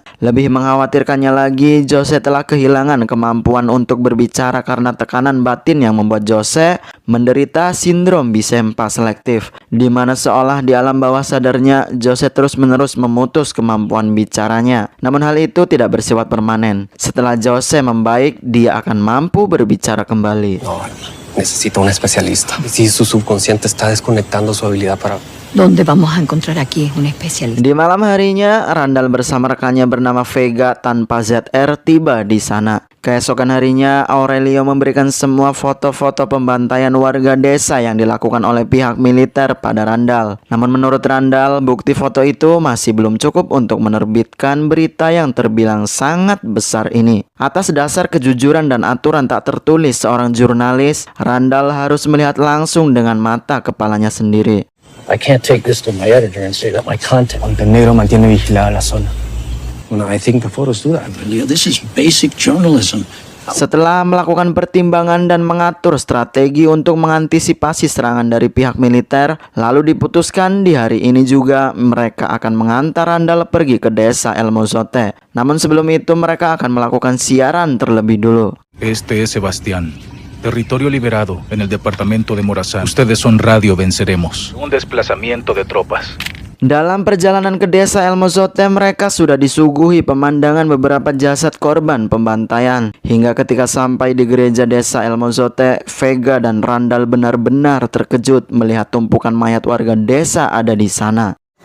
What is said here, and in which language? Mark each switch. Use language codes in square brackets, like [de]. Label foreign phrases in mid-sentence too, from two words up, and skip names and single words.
[id] Lebih mengkhawatirkannya lagi, Jose telah kehilangan kemampuan untuk berbicara karena tekanan batin yang membuat Jose menderita sindrom bisempa selektif, di mana seolah di alam bawah sadarnya Jose terus-menerus memutus kemampuan bicaranya. Namun hal itu tidak bersifat permanen. Setelah Jose membaik, dia akan mampu berbicara kembali. [es] Necesita un especialista. Si su subconsciente está desconectando su habilidad para... ¿Dónde vamos a encontrar aquí un especialista? [id] Di malam harinya, Randall bersama rekannya bernama Vega tanpa ZR tiba di sana. Keesokan harinya, Aurelio memberikan semua foto-foto pembantaian warga desa yang dilakukan oleh pihak militer pada Randall. Namun menurut Randall, bukti foto itu masih belum cukup untuk menerbitkan berita yang terbilang sangat besar ini. Atas dasar kejujuran dan aturan tak tertulis seorang jurnalis, Randall harus melihat langsung dengan mata kepalanya sendiri. [en] I can't take this to my editor and say that my content... [es] Montenegro mantiene vigilada la zona. [en] Well, I think the photos do that. This is basic journalism. [id] Setelah melakukan pertimbangan dan mengatur strategi untuk mengantisipasi serangan dari pihak militer, lalu diputuskan di hari ini juga mereka akan mengantar Randall pergi ke desa El Mozote. Namun sebelum itu mereka akan melakukan siaran terlebih dulu. [es] Este es Sebastián. Territorio liberado en el departamento de Morazán. Ustedes son Radio Venceremos. Un desplazamiento de tropas. [id] Dalam perjalanan ke desa El Mozote, mereka sudah disuguhi pemandangan beberapa jasad korban pembantaian. Hingga ketika sampai di gereja desa El Mozote, Vega dan Randall benar-benar terkejut melihat tumpukan mayat warga desa ada di sana.